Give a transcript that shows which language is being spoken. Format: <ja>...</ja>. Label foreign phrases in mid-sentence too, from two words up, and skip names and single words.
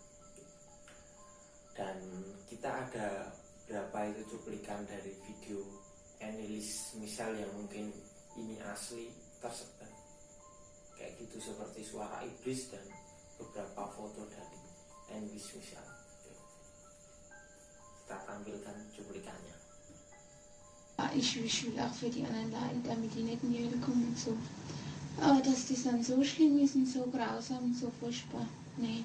<id>Dan kita ada berapa itu cuplikan dari video Annelies Michel yang mungkin ini asli tersebar kayak gitu, seperti suara iblis dan beberapa foto dari Annelies Michel. Kita tampilkan cuplikannya.</id> <de>Ich will auch für die anderen leiden, damit die nicht in die Hölle kommen und so. Aber dass das dann so schlimm ist und so grausam und so furchtbar, nee.</de>